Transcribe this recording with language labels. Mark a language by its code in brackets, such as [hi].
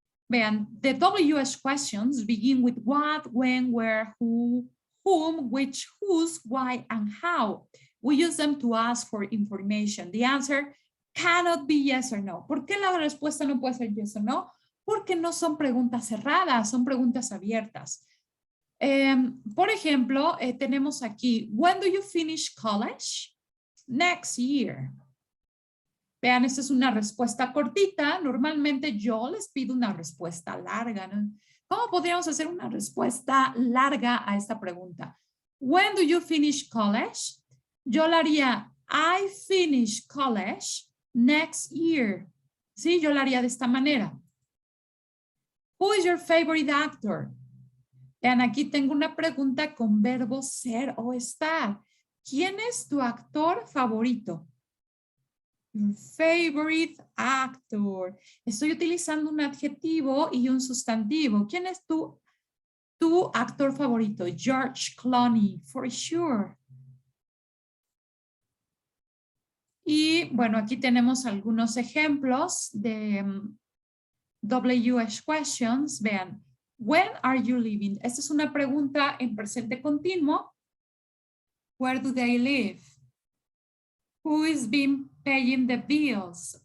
[en] Vean, the WH questions begin with what, when, where, who, whom, which, whose, why, and how. We use them to ask for information. The answer cannot be yes or no. [es] ¿Por qué la respuesta no puede ser [en] yes or no? [es] Porque no son preguntas cerradas, son preguntas abiertas. Por ejemplo, tenemos aquí, [en] when do you finish college? Next year. [es] Vean, esta es una respuesta cortita. Normalmente yo les pido una respuesta larga, ¿no? ¿Cómo podríamos hacer una respuesta larga a esta pregunta? [en] When do you finish college? [es] Yo la haría, [en] I finish college next year. [es] Sí, yo la haría de esta manera. [en] Who is your favorite actor? [es] Vean, aquí tengo una pregunta con verbo ser o estar. ¿Quién es tu actor favorito? [en] Your favorite actor. [es] Estoy utilizando un adjetivo y un sustantivo. ¿Quién es tu actor favorito? George Clooney, [en] for sure. [es] Y bueno, aquí tenemos algunos ejemplos de WH questions. [en] Vean, when are you leaving? [es] Esta es una pregunta en presente continuo. [en] Where do they live? Who is been paying the bills?